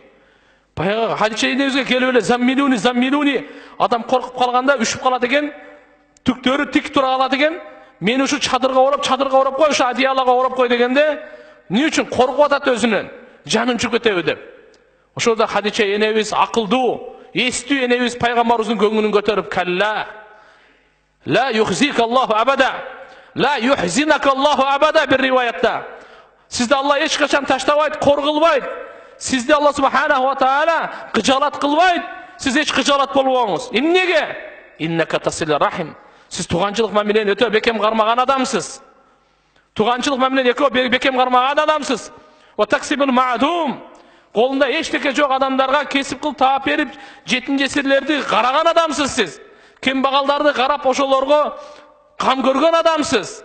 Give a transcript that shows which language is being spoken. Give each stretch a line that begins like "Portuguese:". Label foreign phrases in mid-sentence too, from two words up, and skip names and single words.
Kyrgyz: Баягы Хадиче энебизге келип эле заммилуни, адам коркуп калганда үшүп калат экен, түктөрү тик тура калат экен. Мен ушу чадырга ороп кой, ушу одеялага ороп кой дегенде, эмне үчүн коркуп атат өзүнөн, жаным чыгып кетеби деп. Ошондо Хадиче энебиз акылдуу, эстүү энебиз пайгамбарыбыздын көңүлүн көтөрүп,
Arabic: كلا لا يخزيك الله أبدا، لا يخزيك الله أبدا, ла юхзинака Аллаху абада
Kyrgyz: бир риваятта. Сизди Алла эч качан таштабайт, кор кылбайт. Сизди Алла
Arabic: سبحانه وتعالى
Kyrgyz: кыжалат кылбайт. Сиз эч кыжалат болбоңуз. Эмнеге?
Arabic: إنك تصل الرحم.
Kyrgyz: Сиз туганчылык менен өтө бекем кармаган адамсыз. Туганчылык менен экөө бекем кармаган адамсыз.
Arabic: وتكسب المعدوم.
Kyrgyz: Колунда эчтеке жок адамдарга кесип кылып таап берип, жетим жесирлерди караган адамсыз сиз. Кембагалдарды карап ошолорго кам көргөн адамсыз.